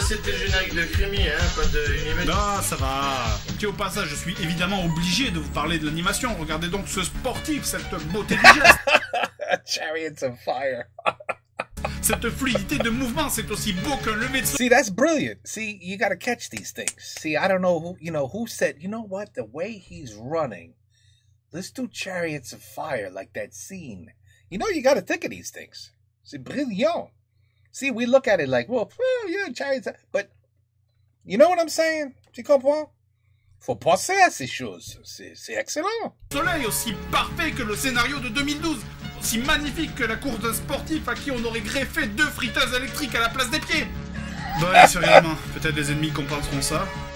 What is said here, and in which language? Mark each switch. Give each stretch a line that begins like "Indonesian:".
French: Ça c'était le générique de Crémy, hein, pas de Unimate. Non, ça va. Tiens, au passage, je suis évidemment obligé de vous parler de l'animation. Regardez donc ce sportif, cette beauté du geste.
English: Chariots of Fire.
French: Cette fluidité de mouvement, c'est aussi beau qu'un lever de soleil.
English: See, that's brilliant. See, you got to catch these things. See, I don't know who said, you know what, the way he's running, let's do Chariots of Fire like that scene. You got to think of these things.
French: C'est brilliant.
English: See, we look at it like, well, yeah, Chariots, but you know what I'm saying?
French: Tu comprends? Faut penser à ces choses. C'est excellent. Soleil aussi parfait que le scénario de 2012. Aussi magnifique que la course d'un sportif à qui on aurait greffé 2 friteuses électriques à la place des pieds. Bon, allez, sérieusement, peut-être les ennemis compenseront ça.